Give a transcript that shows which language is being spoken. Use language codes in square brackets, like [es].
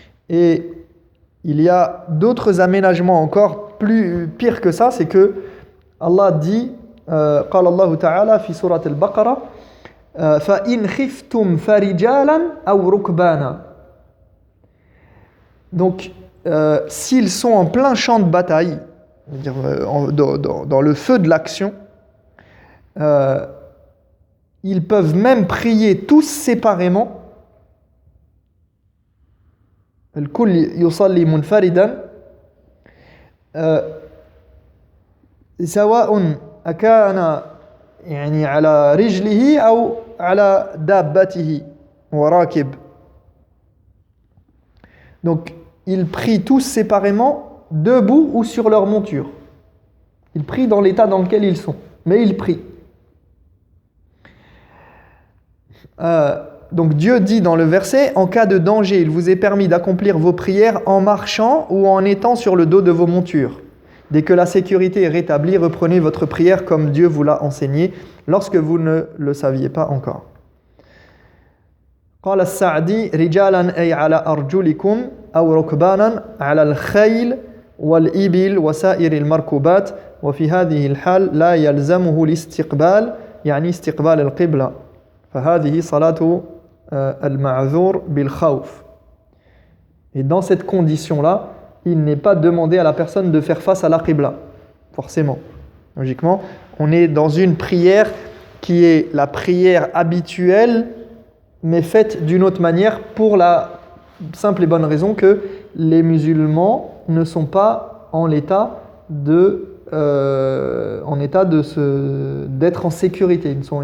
[fr] Et il y a d'autres aménagements encore pires que ça, c'est que Allah dit, [ar] قال الله تعالى في سورة البقرة فإن خفتم فرجالا أو ركبانا. [fr] Donc, s'ils sont en plein champ de bataille, c'est-à-dire dans le feu de l'action, ils peuvent même prier tous séparément. [ar] الكل يصلي منفردا سواء أكان يعني على رجله أو على دابته وراكب. [fr] Donc ils prient tous séparément, debout ou sur leur monture. Ils prient dans l'état dans lequel ils sont, mais ils prient. Donc Dieu dit dans le verset, en cas de danger, il vous est permis d'accomplir vos prières en marchant ou en étant sur le dos de vos montures. Dès que la sécurité est rétablie, reprenez votre prière comme Dieu vous l'a enseigné, lorsque vous ne le saviez pas encore. [ar] قال السعدي رجالا أي على أرجلكم أو ركبانا على الخيل والإبل وسائر المركوبات وفي هذه الحال لا يلزمه الاستقبال يعني استقبال القبلة فهذه صلاة المعذور بالخوف. [fr] Et dans cette condition-là, il n'est pas demandé à la personne de faire face à la Qibla, forcément. Logiquement, on est dans une prière qui est la prière habituelle, mais faite d'une autre manière pour la simple et bonne raison que les musulmans ne sont pas en état d'être en sécurité.